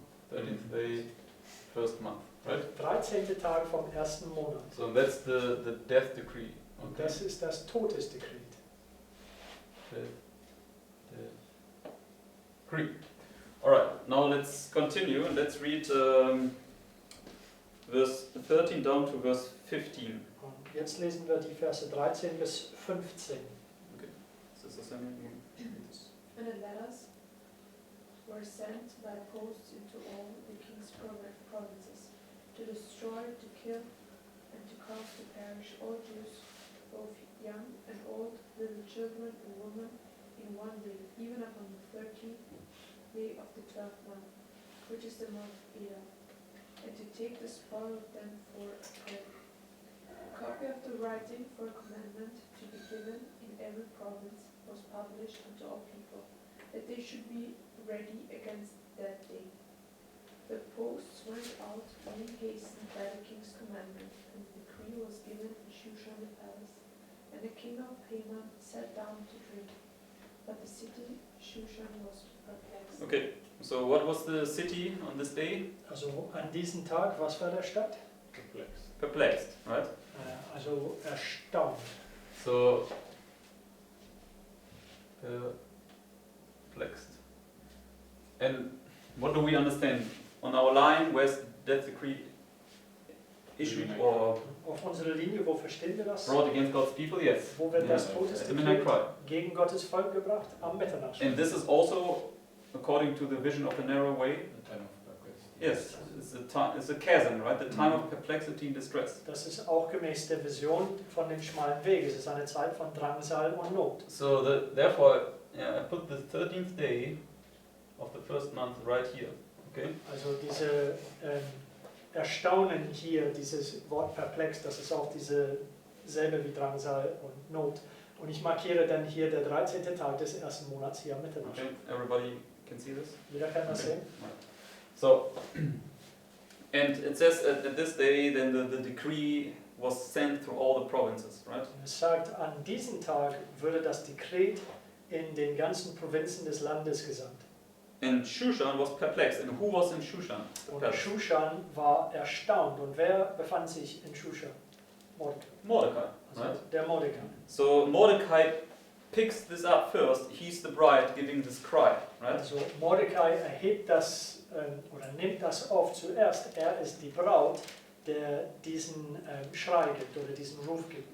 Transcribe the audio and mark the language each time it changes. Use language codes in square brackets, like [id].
[en] 13th day, first month, right? [de] 13. Tag vom ersten Monat. [en] So that's the death decree. [de] Und das ist das Todesdekret. [en] Decree. All right. Now let's continue and let's read verse 13 down to verse 15. [de] Und jetzt lesen wir die Verse 13 bis 15. [en] Is this the same? And the letters were sent by posts into all the king's provinces, to destroy, to kill, and to cause to perish all Jews, both young and old, little children and women, in one day, even upon the 13th day of the 12th month, which is the month Adar, and to take the spoil of them for a prey. A copy of the writing for a commandment to be given in every province was published unto all people, that they should be ready against that day. The posts went out being hastened by the king's commandment, and the decree was given in Shushan the palace. And the king of Haman sat down to drink, but the city Shushan was perplexed. Okay. So what was the city on this day? [de] Also an diesem Tag, was war der Stadt? [en] Perplexed. Perplexed, right? [de] Also erstaunt. [en] So perplexed. And what do we understand? On our line, where's that decree issued or [de] Auf unserer Linie, wo verstehen wir das? [en] brought against God's people? Yes. [de] Wo wird das [en] At the midnight [de] Todesdekret [en] cry. [de] gegen Gottes Volk gebracht? Am Mitternacht. [en] And this is also according to the vision of the narrow way. The time of perplexity. Yes, it's a chasm, right? The time of perplexity and distress. [de] Das ist auch gemäß der Vision von dem schmalen Weg. Es ist eine Zeit von Drangsal und Not. [en] So therefore, I put the 13th day of the first month right here. Okay. [de] Also diese Erstaunen hier, dieses Wort perplex, das ist auch dieselbe wie Drangsal und Not. Und ich markiere dann hier der 13. Tag des ersten Monats hier Mitternacht. [en] Okay. Everybody can see this. [de] Jeder kann das sehen. [en] So, and it says at this day, then the decree was sent through all the provinces, right? [de] Und es sagt, an diesem Tag würde das Dekret in den ganzen Provinzen des Landes gesandt. [en] And Shushan was perplexed. And who was in Shushan? [de] Und Shushan war erstaunt. Und wer befand sich in Shushan? [en] Mordecai. Mordecai, [de] Also [en] right? [de] der Mordecai. [en] So Mordecai picks this up first. He's the bride giving this cry, right? [de] Also Mordecai erhebt das oder nimmt das auf zuerst. Er ist die Braut, der diesen Schrei gibt oder diesen Ruf gibt.